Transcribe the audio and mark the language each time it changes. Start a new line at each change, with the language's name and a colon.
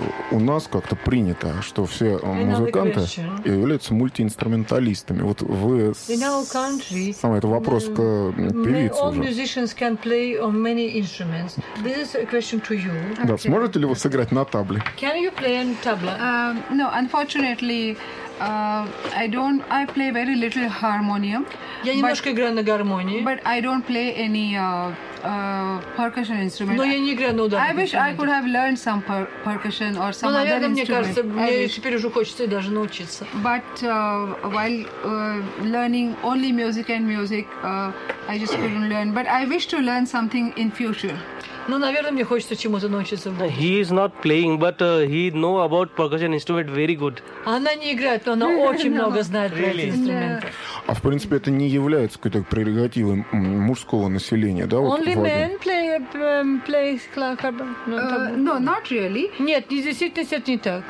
Russian: У нас как-то принято, что все музыканты являются мультиинструменталистами. Вот вы... Сам это вопрос к певице уже.
English: All musicians can play on many instruments. This is a question to you.
Russian: Да, сможете ли вы сыграть на табле?
English: Can you play on tabla? No, unfortunately... I play very little harmonium.
Russian: Я немножко играю на гармонии.
English: But I don't play any percussion instrument.
Russian: Но я не играю на ударных.
English: I wish I could have learned some percussion or some other instrument.
Russian: Мне кажется, мне теперь уже хочется даже научиться.
English: But while learning only music and music, I just couldn't learn. But I wish to learn something in future.
Russian: Ну, наверное, мне хочется чему-то научиться.
English: He is not playing, but he know about percussion instrument very good.
Russian: Она не играет, но она очень много знает про эти инструменты. А в принципе это не является какой-то прерогативой мужского населения, да?
English: Only men play play No, not really.
Russian: Нет, не действительно это не так.